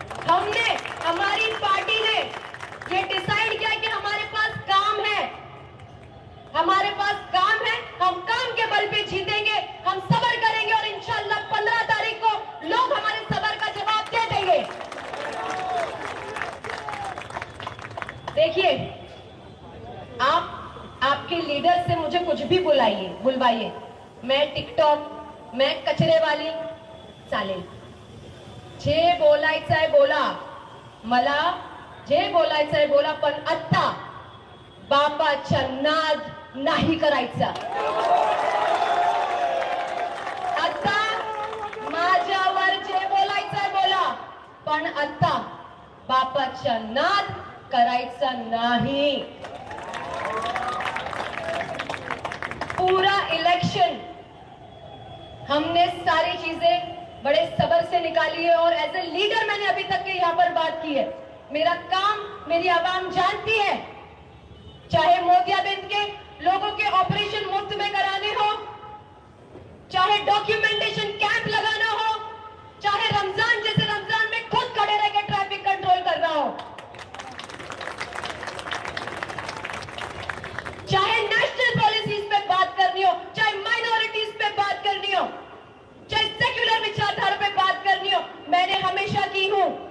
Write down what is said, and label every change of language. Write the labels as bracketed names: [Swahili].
[Hindi] हमने, हमारी पार्टी ने ये डिसाइड किया कि हमारे पास काम है, हमारे पास काम है, हम काम के बल पे जीतेंगे, हम सब्र करेंगे और इंशाअल्लाह 15 तारीख को लोग हमारे सब्र का जवाब दे देंगे। देखिए, आपके लीडर से मुझे कुछ भी बुलवाइए, मैं टिकटॉक, मैं कचरे वाली [Marathi] चालेल, जे बोलायचं आहे बोला, मला जे बोलायचं आहे बोला, पण आता बापाचा नाद नाही करायचा। आता माझ्यावर जे बोलायचं आहे बोला, पण आता बापाचा नाद करायचा नाही। [Hindi] पूरा इलेक्शन हमने सारी चीजें बड़े सब्र से निकाली है और [English] as a leader [Hindi] मैंने अभी तक के यहाँ पर बात की है। मेरा काम मेरी आवाम जानती है, चाहे मोतियाबिंद के लोगों के ऑपरेशन मुफ्त में कराने हो, चाहे डॉक्यूमेंटेशन कैंप लगाना हो, चाहे रमजान जैसे रमजान में खुद खड़े रह के ट्रैफिक कंट्रोल करना हो, चाहे नेशनल पॉलिसीज पे बात करनी हो, चाहे माइनॉरिटीज पे बात करनी हो, चाहे सेक्युलर विचारधारा पे बात करनी हो, मैंने हमेशा की हूं।